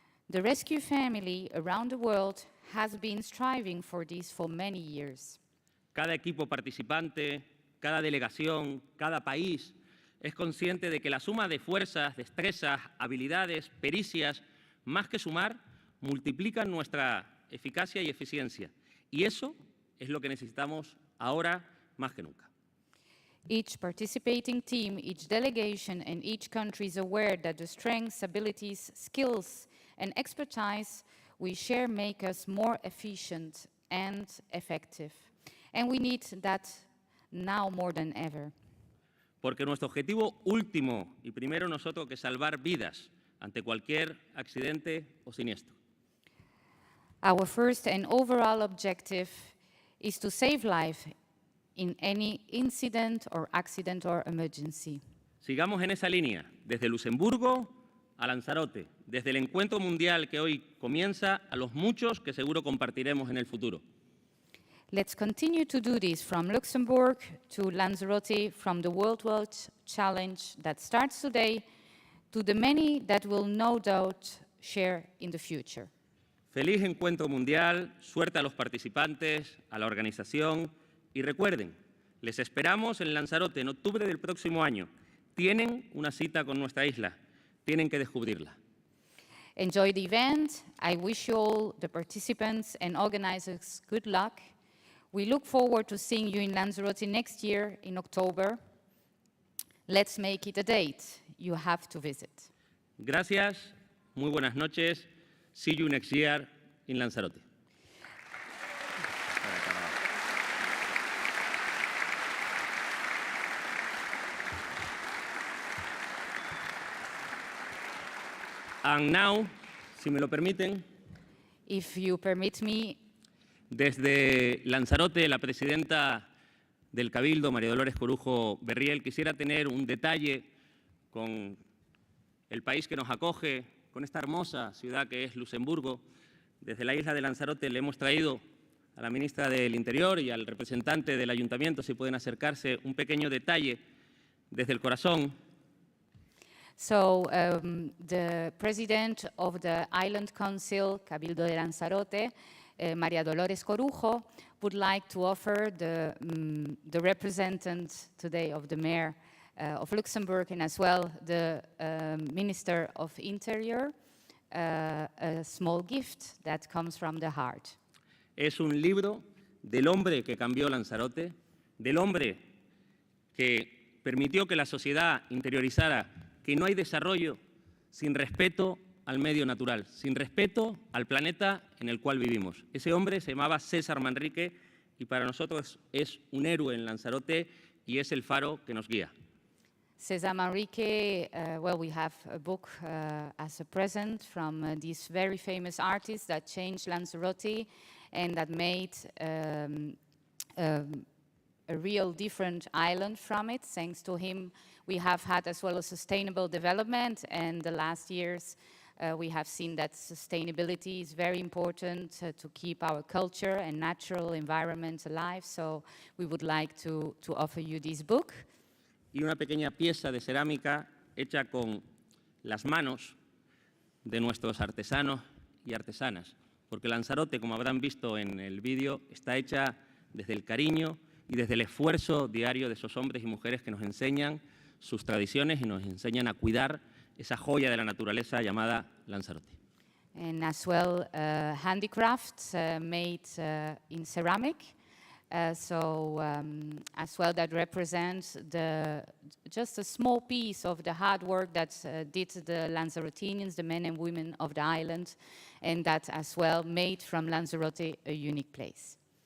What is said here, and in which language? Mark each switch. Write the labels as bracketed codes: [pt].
[en] The rescue family around the world has been striving for this for many years. [es] Cada equipo participante, cada delegación, cada país es consciente de que la suma de fuerzas, destrezas, habilidades, pericias, más que sumar, multiplican nuestra eficacia y eficiencia. Y eso es lo que necesitamos ahora más que nunca. [en] Each participating team, each delegation, and each country is aware that the strengths, abilities, skills, and expertise we share make us more efficient and effective. And we need that now more than ever. [es] Porque nuestro objetivo último y primero no es otro que salvar vidas ante cualquier accidente o siniestro. [en] Our first and overall objective is to save life in any incident or accident or emergency. [es] Sigamos en esa línea, desde Luxemburgo a Lanzarote, desde el encuentro mundial que hoy comienza a los muchos que seguro compartiremos en el futuro. [en] Let's continue to do this from Luxembourg to Lanzarote, from the World Challenge that starts today to the many that will no doubt share in the future. [es] Feliz encuentro mundial, suerte a los participantes, a la organización y recuerden, les esperamos en Lanzarote en octubre del próximo año. Tienen una cita con nuestra isla, tienen que descubrirla. [en] Enjoy the event. I wish you all, the participants and organizers, good luck. We look forward to seeing you in Lanzarote next year in October. Let's make it a date. You have to visit. [es] Gracias, muy buenas noches. [en] See you next year in Lanzarote. And now, [es] si me lo permiten, [en] If you permit me, [es] desde Lanzarote, la presidenta del Cabildo, María Dolores Corujo Berriel, quisiera tener un detalle con el país que nos acoge, con esta hermosa ciudad que es Luxemburgo. Desde la isla de Lanzarote le hemos traído a la ministra del Interior y al representante del Ayuntamiento, si pueden acercarse, un pequeño detalle desde el corazón. [en] So the president of the Island Council, Cabildo de Lanzarote, María Dolores Corujo, would like to offer the representative today of the mayor of Luxembourg and as well the Minister of Interior, a small gift that comes from the heart. [es] Es un libro del hombre que cambió Lanzarote, del hombre que permitió que la sociedad interiorizara que no hay desarrollo sin respeto al medio natural, sin respeto al planeta en el cual vivimos. Ese hombre se llamaba César Manrique y para nosotros es un héroe en Lanzarote y es el faro que nos guía. [en] César Manrique, well, we have a book as a present from this very famous artist that changed Lanzarote and that made a real different island from it. Thanks to him, we have had as well a sustainable development, and the last years we have seen that sustainability is very important to keep our culture and natural environment alive. So we would like to offer you this book. [es] Y una pequeña pieza de cerámica hecha con las manos de nuestros artesanos y artesanas, porque Lanzarote, como habrán visto en el vídeo, está hecha desde el cariño y desde el esfuerzo diario de esos hombres y mujeres que nos enseñan sus tradiciones y nos enseñan a cuidar esa joya de la naturaleza llamada Lanzarote. [en] And as well, handicrafts made in ceramic. As well, that represents just a small piece of the hard work that did the Lanzarotenians, the men and women of the island, and that as well made from Lanzarote a unique place.